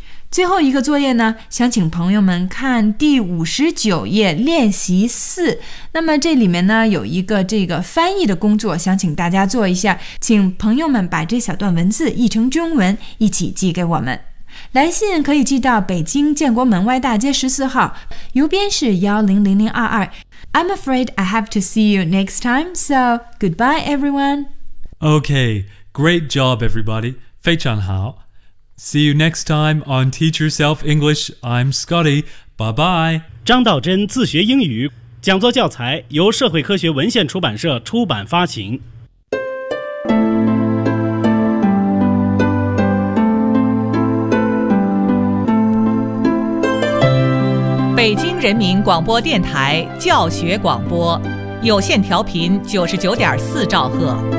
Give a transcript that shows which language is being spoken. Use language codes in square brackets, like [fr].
[zh] 最后一个作业呢，想请朋友们看第59页练习四。那么这里面呢有一个这个翻译的工作，想请大家做一下，请朋友们把这小段文字译成中文一起寄给我们。来信可以寄到北京建国门外大街14号，邮编是100022。 [en] I'm afraid I have to see you next time, so goodbye everyone. Okay, great job everybody, [zh] 非常好。 [en] See you next time on Teach Yourself English, I'm Scotty, bye bye. [zh] 张道真自学英语，讲座教材由社会科学文献出版社出版发行。北京人民广播电台教学广播，有线调频99.4兆赫。